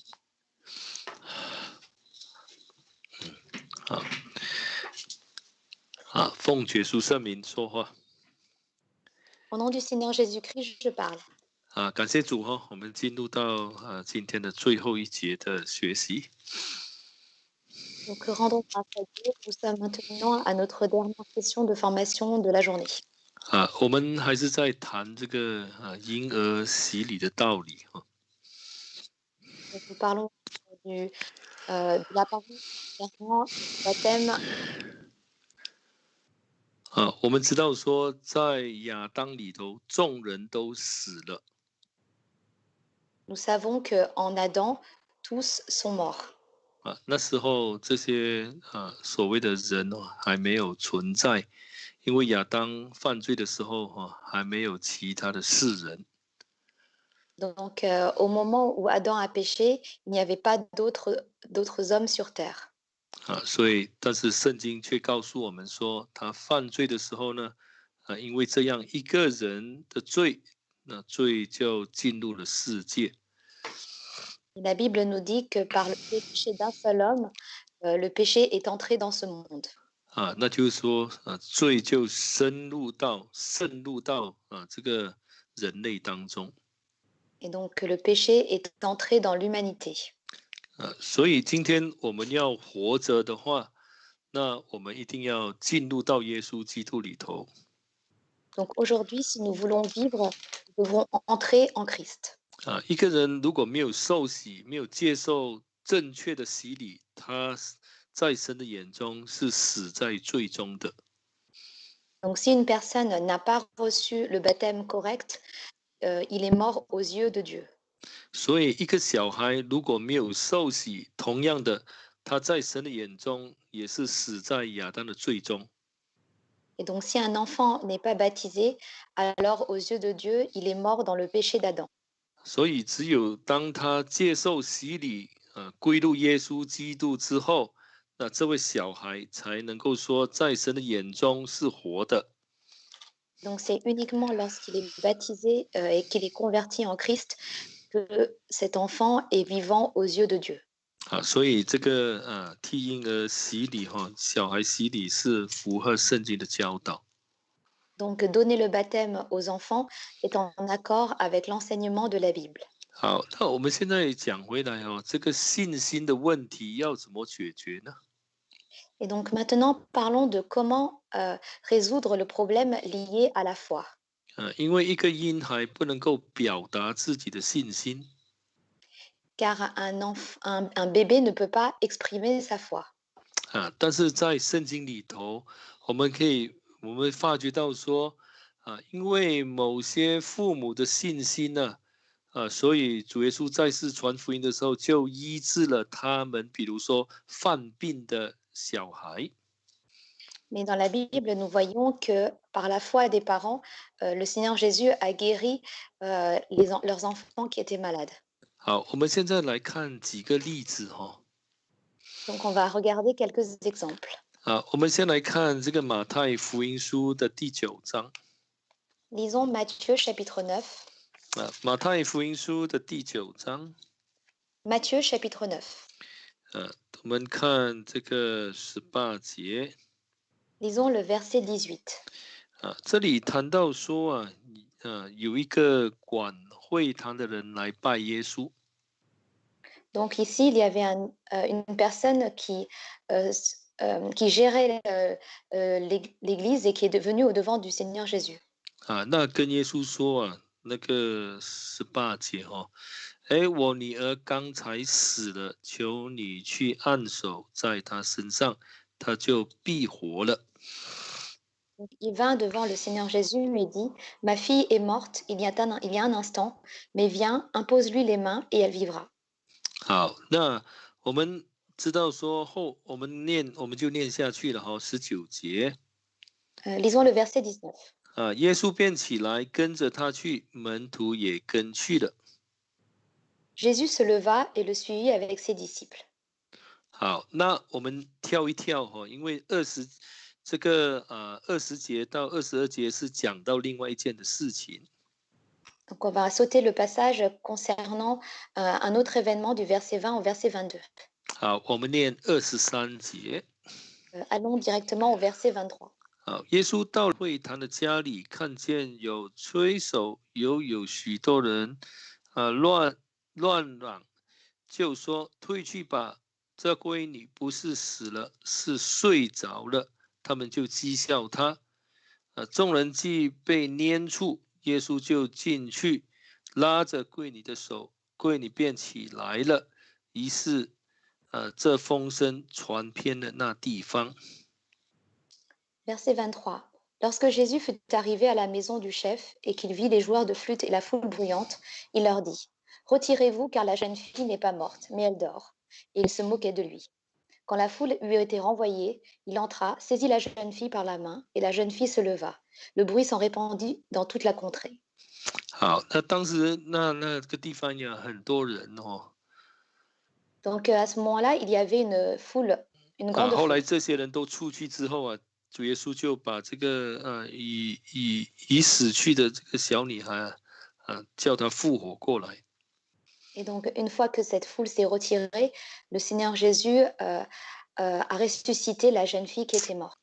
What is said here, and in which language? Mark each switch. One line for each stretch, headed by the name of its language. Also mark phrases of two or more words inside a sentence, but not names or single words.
Chinese: 好，奉主耶稣圣名说话。
French: Au nom du Seigneur Jésus-Christ, je parle.
Chinese: 感谢主我们进入到今天的最后一节的学习。
French: Donc, rendons grâce à Dieu. Nous sommes maintenant à notre dernière session de formation de la journée.
Chinese: 我们还是在谈这个婴儿洗礼的道理
French: Donc, nous parlons de la parole concernant le baptême.
Chinese: 我们知道说，在亚当里头，众人都死了。
French: Nous savons qu'en Adam, tous sont morts.
Chinese: 那时候这些所谓的人还没有存在，因为亚当犯罪的时候还没有其他的世人。
French: Donc, au moment où Adam a péché, il n'y avait pas d'autres hommes sur terre.
Chinese: 所以，但是圣经却告诉我们说，他犯罪的时候呢，因为这样一个人的罪，那罪就进入了世界。
French: La Bible nous dit que par le péché d'un seul homme, le péché est entré dans ce monde.
Chinese: 那就是说，罪就渗入到这个人类当中。
French: Et donc, le péché est entré dans l'humanité.
Chinese: 所以今天我们要活着的话，那我们一定要进入到耶稣基督里头。
French: Donc aujourd'hui, si nous voulons vivre, nous devons entrer en Christ.
Chinese: 一个人如果没有受洗，没有接受正确的洗礼，他在神的眼中是死在罪中的。
French: Donc si une personne n'a pas reçu le baptême correct, il est mort aux yeux de Dieu.
Chinese: 所以一个小孩如果没有受洗，同样的，他在神的眼中也是死在亚当的罪中。
French: Et donc si un enfant n'est pas baptisé, alors aux yeux de Dieu, il est mort dans le péché d'Adam.
Chinese: 所以只有当他接受洗礼，归入耶稣基督之后，那这位小孩才能够说，在神的眼中是活的。
French: Donc c'est uniquement lorsqu'il est baptisé et qu'il est converti en Christ que cet enfant est vivant aux yeux de Dieu.
Chinese: 所以这个替婴儿洗礼小孩洗礼是符合圣经的教导。
French: Donc donner le baptême aux enfants est en accord avec l'enseignement de la Bible.
Chinese: 好，那我们现在讲回来这个信心的问题要怎么解决呢？
French: Et donc maintenant, parlons de comment résoudre le problème lié à la foi.
Chinese: 因为一个婴孩不能够表达自己的信心。
French: Car un bébé ne peut pas exprimer sa foi.
Chinese: 但是在圣经里头，我们发觉到说，因为某些父母的信心呢，所以主耶稣在世传福音的时候，就医治了他们，比如说犯病的小孩。
French: Mais dans la Bible, nous voyons que par la foi des parents, le Seigneur Jésus a guéri leurs enfants qui étaient malades.
Chinese: 好，我们现在来看几个例子
French: Donc on va regarder quelques exemples.
Chinese: 我们先来看这个马太福音书的第9章。
French: Lisons Matthieu chapitre 9.
Chinese: 马太福音书的第9章。
French: Matthieu chapitre 9.
Chinese: 我们看这个18节。
French: Lisons le verset 18.
Chinese: 这里谈到说有一个管会堂的人来拜耶稣。
French: Donc ici, il y avait une personne qui gérait l'église et qui est devenue au devant du Seigneur Jésus.
Chinese: 那跟耶稣说那个18节我女儿刚才死了，求你去按手在她身上，她就必活了。
French: Donc, il vint devant le Seigneur Jésus lui dit, ma fille est morte il y a un instant, mais viens, impose-lui les mains et elle vivra.
Chinese: 好，那我们知道说我们就念下去了19节。
French: Lisons le verset 19.
Chinese: 耶稣便起来跟着他去，门徒也跟去了。
French: Jésus se leva et le suivit avec ses disciples.
Chinese: 好，那我们跳一跳因为20节到22节是讲到另外一件的事情。
French: Donc on va sauter le passage concernant un autre événement du verset 20 au verset 22.
Chinese: 好，我们念23节。
French: Allons directement au verset 23.
Chinese: 好，耶稣到会堂的家里，看见有吹手，有许多人，乱嚷，就说：退去吧，这闺女不是死了，是睡着了。他们就讥笑他。众人既被撵出，耶稣就进去，拉着柜女的手，柜女便起来了。于是，这风声传遍了那地方。
French: Verset 23. Lorsque Jésus fut arrivé à la maison du chef et qu'il vit les joueurs de flûte et la foule bruyante, il leur dit: retirez-vous, car la jeune fille n'est pas morte, mais elle dort. Et il se moquait de lui. Quand la foule lui a été renvoyée, il entra, saisit la jeune fille par la main, et la jeune fille se leva. Le bruit s'en répandit dans toute la contrée.
Chinese: 好，那当时那个地方有很多人哦。
French: Donc à ce moment-là, il y avait une foule, une grande
Chinese: 后来
French: foule.
Chinese: 这些人都出去之后啊，主耶稣就把这个已死去的这个小女孩叫她复活过来。
French: Et donc, une fois que cette foule s'est retirée, le Seigneur Jésus a ressuscité la jeune fille qui était morte.